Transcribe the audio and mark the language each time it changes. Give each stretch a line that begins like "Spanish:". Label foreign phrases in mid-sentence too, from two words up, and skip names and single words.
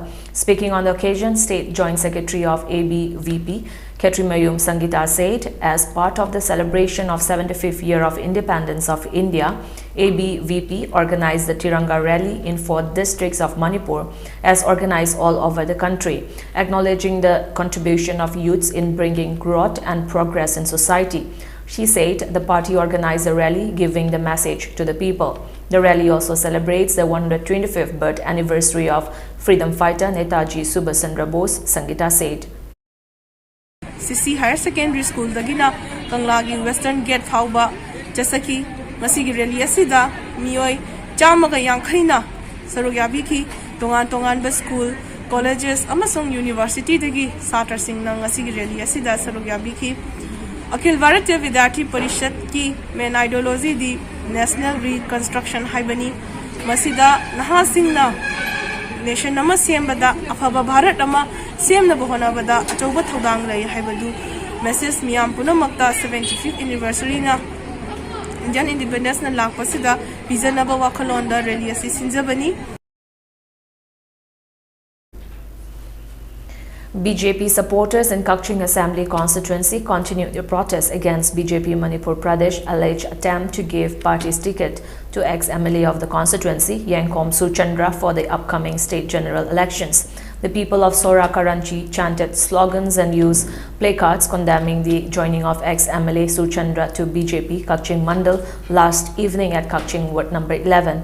English: Speaking on the occasion, State Joint Secretary of ABVP, Ketrimayum Sangita said, as part of the celebration of 75th year of independence of India, ABVP organized the Tiranga rally in 4 districts of Manipur, as organized all over the country, acknowledging the contribution of youths in bringing growth and progress in society. She said the party organized a rally giving the message to the people. The rally also celebrates the 125th birth anniversary of freedom fighter Netaji Subhaschandra Bose, Sangita said.
Manipuri: CC Higher Secondary School dagina Kanglagi Western Gate Fauba Jasaki Masigi Rally Asida Mioi Jamaga Yankhaina Sarugyabiki Tongan Ba
English: School Colleges
Manipuri: Amasong University dagi Satra Singh Nang Asigi Rally Asida Sarugyabiki Akhil Bharatiya Vidyarthi Parishad ki
English: main ideology
Manipuri: di
English: National Reconstruction
Manipuri: Haibani Masida Naha Singna Nation nama sembada afaba Bharat ama semna bahonabada achauba thodang lai haibadu message miyam punamakta
English: 75th anniversary
Manipuri: na
English: Indian independence
Manipuri: na lakpasida bizanaba wakhalonda rally asi sinjabani.
English: BJP supporters in Kakching Assembly constituency continued their protest against BJP Manipur Pradesh alleged attempt to give party's ticket to ex-MLA of the constituency, Yankom Suchandra, for the upcoming state general elections. The people of Sora Karanchi chanted slogans and used placards condemning the joining of ex-MLA Suchandra to BJP Kakching Mandal last evening at Kakching Ward number 11.